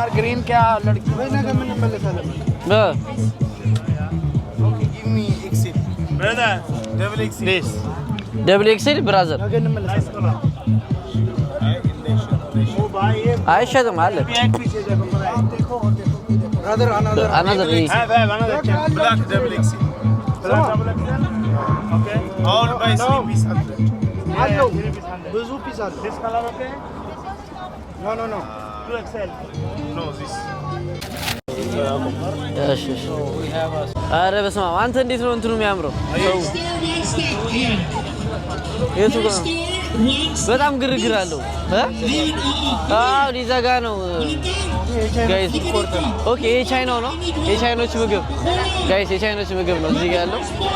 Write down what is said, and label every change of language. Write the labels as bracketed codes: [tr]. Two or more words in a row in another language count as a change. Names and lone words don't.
[am] ግሪን ካ ለድቂ ነገ ምን እንመለሳለን [en] okay give me XL brother double XL double XL brother [am] ነገ እንመለሳለን አይሸጥም አለ ብራዘር [en] another black double XL okay all by 3 piece 100 [am] አለው ብዙ ፒስ አለ [en] this color okay no 2XL no this [am] እሺ አረ በስመ አብ አንተ እንዴት ነው እንትኑ የሚያምረው የቱ ጋር በጣም ግርግር አለው አዎ ሊዘጋ ነው [en] guys okay [am] የቻይናው ነው የቻይኖች ምግብ ጋይስ የቻይኖች ምግብ ነው እዚህ ጋር ያለው